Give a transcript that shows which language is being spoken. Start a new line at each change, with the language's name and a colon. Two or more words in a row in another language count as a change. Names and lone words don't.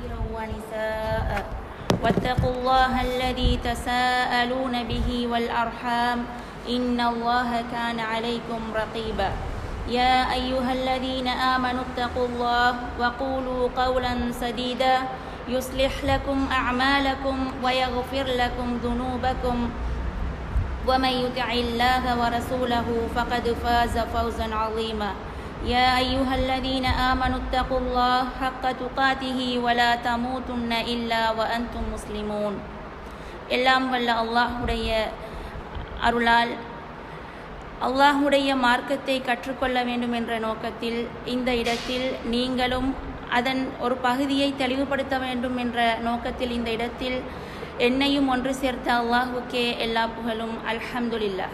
Arabic: ونساء واتقوا الله الذي تساءلون به والأرحام إن الله كان عليكم رقيبا يا أيها الذين آمنوا اتقوا الله وقولوا قولا سديدا يصلح لكم أعمالكم ويغفر لكم ذنوبكم ومن يطع الله ورسوله فقد فاز فوزا عظيما يا أيها الذين آمنوا اتقوا الله حق تقاته ولا تموتن إلا وأنتم مسلمون
Tamil: எல்லாம் வல்ல அல்லாஹ்வுடைய அருளால் அல்லாஹ்வுடைய மார்க்கத்தை கற்றுக்கொள்ள வேண்டும் என்ற நோக்கத்தில் இந்த இடத்தில் நீங்களும் அதன் ஒரு பகுதியை தெளிவுபடுத்த வேண்டும் என்ற நோக்கத்தில் இந்த இடத்தில் என்னையும் ஒன்று சேர்த்த அல்லாஹ்வுக்கே எல்லா புகழும் அல்ஹம்துலில்லாஹ்.